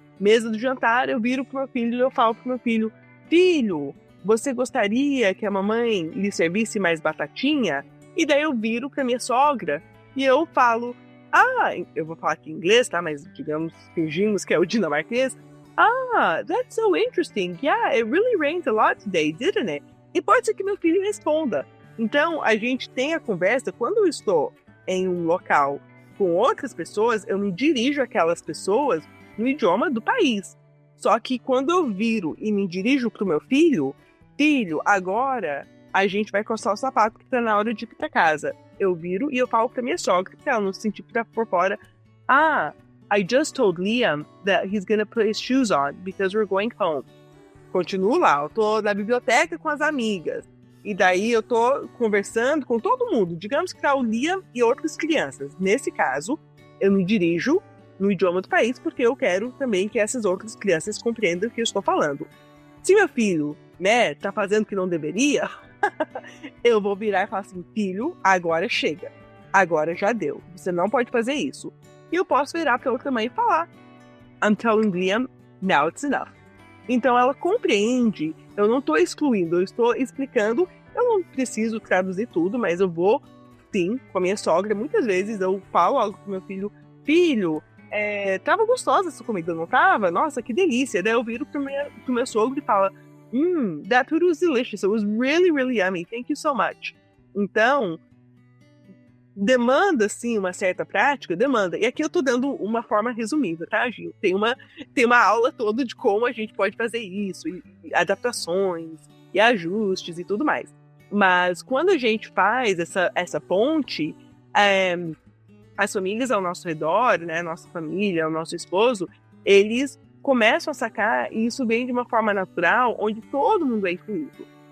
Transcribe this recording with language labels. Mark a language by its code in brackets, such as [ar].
[pt] Mesa do jantar, eu viro pro meu filho e eu falo pro meu filho: filho, você gostaria que a mamãe lhe servisse mais batatinha? E daí eu viro pra minha sogra e eu falo: eu vou falar aqui em inglês, tá? Mas digamos, fingimos que é o dinamarquês. [en] That's so interesting. Yeah, it really rained a lot today, didn't it? [pt] E pode ser que meu filho responda. Então, a gente tem a conversa. Quando eu estou em um local com outras pessoas, eu me dirijo àquelas pessoas no idioma do país. Só que quando eu viro e me dirijo pro meu filho, agora a gente vai coçar o sapato que tá na hora de ir pra casa. Eu viro e eu falo pra minha sogra, pra ela não se sentir por fora. [en] I just told Liam that he's gonna put his shoes on because we're going home. [pt] Continuo lá, eu tô na biblioteca com as amigas. E daí eu tô conversando com todo mundo. Digamos que tá o Liam e outras crianças. Nesse caso, eu me dirijo no idioma do país porque eu quero também que essas outras crianças compreendam o que eu estou falando. Se meu filho, tá fazendo o que não deveria, eu vou virar e falar assim: filho, agora chega. Agora já deu. Você não pode fazer isso. E eu posso virar pra outra mãe e falar: [en] I'm telling Liam, now it's enough. [pt] Então ela compreende, eu não estou excluindo, eu estou explicando. Eu não preciso traduzir tudo, mas eu vou, sim, com a minha sogra. Muitas vezes eu falo algo pro meu filho: filho, tava gostosa essa comida, não tava? Nossa, que delícia. Daí eu viro pro meu sogro e falo: [en] that food was delicious, it was really, really yummy, thank you so much. [pt] Então, demanda, sim, uma certa prática, demanda. E aqui eu tô dando uma forma resumida, tá, Gil? Tem uma aula toda de como a gente pode fazer isso, e adaptações, e ajustes e tudo mais. Mas quando a gente faz essa ponte, as famílias ao nosso redor, né, nossa família, o nosso esposo, eles começam a sacar, e isso vem de uma forma natural, onde todo mundo é incluído.